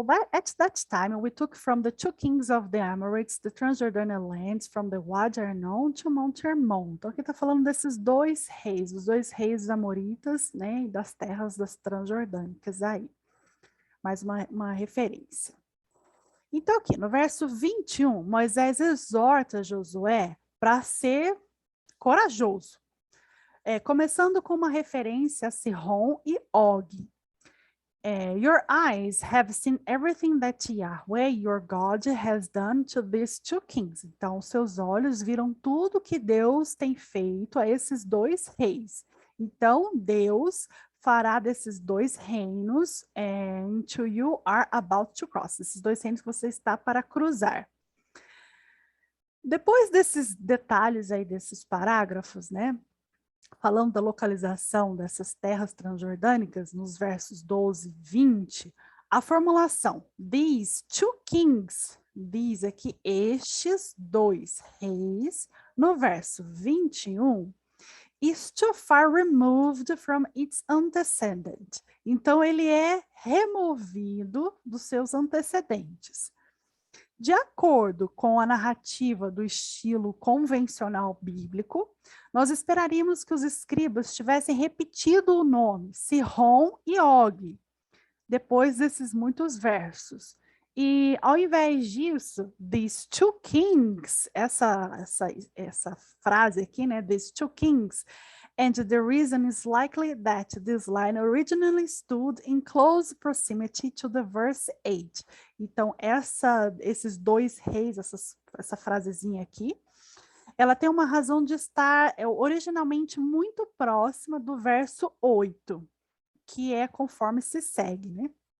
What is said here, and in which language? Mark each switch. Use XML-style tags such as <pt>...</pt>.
<en>At that time, we took from the two kings of the Amorites, the Transjordanian lands, from the Wadi Arnon to Mount Hermon.</en> <pt>Então, aqui está falando desses dois reis, os dois reis amoritas, né, e das terras das transjordânicas aí. Mais uma referência. Então, aqui no verso 21, Moisés exorta Josué para ser corajoso. Começando com uma referência a Sihon e Og.</pt> <en>Your eyes have seen everything that Yahweh, your God, has done to these two kings.</en> <pt>Então, seus olhos viram tudo que Deus tem feito a esses dois reis. Então, Deus fará desses dois reinos</pt> <en>into you are about to cross.</en> <pt>Esses dois reinos que você está para cruzar. Depois desses detalhes aí, desses parágrafos, né? Falando da localização dessas terras transjordânicas, nos versos 12 e 20, a formulação</pt> <en>these two kings, these</en> <pt>aqui, estes dois reis, no verso 21,</pt> <en>is too far removed from its antecedent.</en> <pt>Então, ele é removido dos seus antecedentes. De acordo com a narrativa do estilo convencional bíblico, nós esperaríamos que os escribas tivessem repetido o nome Sihon e Og, depois desses muitos versos. E ao invés disso,</pt> <en>these two kings,</en> <pt>essa frase aqui, né,</pt> <en>these two kings, and the reason is likely that this line originally stood in close proximity to the verse 8.</en> <pt>Então, esses dois reis, essa frasezinha aqui, ela tem uma razão de estar originalmente muito próxima do verso 8, que é conforme se segue, né?</pt>